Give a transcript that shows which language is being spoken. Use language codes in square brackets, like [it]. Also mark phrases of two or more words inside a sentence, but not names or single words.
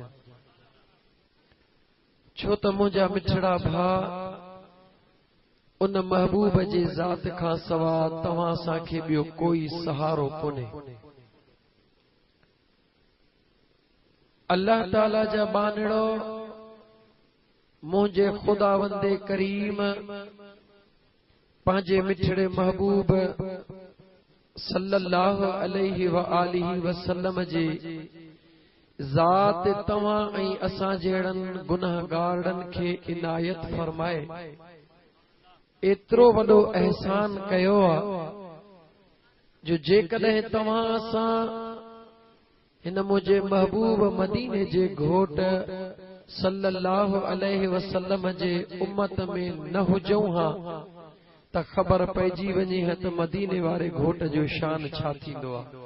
[sd] छो त मुंहिंजा मिछड़ा भा उन महबूब जे ज़ात खां सवा तव्हां सां खे ॿियो कोई सहारो कोन्हे। अल्लाह ताला जा बानड़ो मुंहिंजे खुदावंदे करीम पंहिंजे मिठड़े महबूब [ar] صلى الله عليه و آله وسلم [sd] जे ज़ात तव्हां ऐं असां जहिड़नि गुनाहगारनि खे इनायत फरमाए एतिरो वॾो एहसान कयो आहे जो जेकॾहिं तव्हां असां हिन मुंहिंजे महबूब मदीने जे घोट [ar] صلى الله عليه وسلم [sd] जे उम्मत में न हुजऊं हा त ख़बर पइजी वञे हा त मदीने वारे घोट जो शान छा थींदो आहे।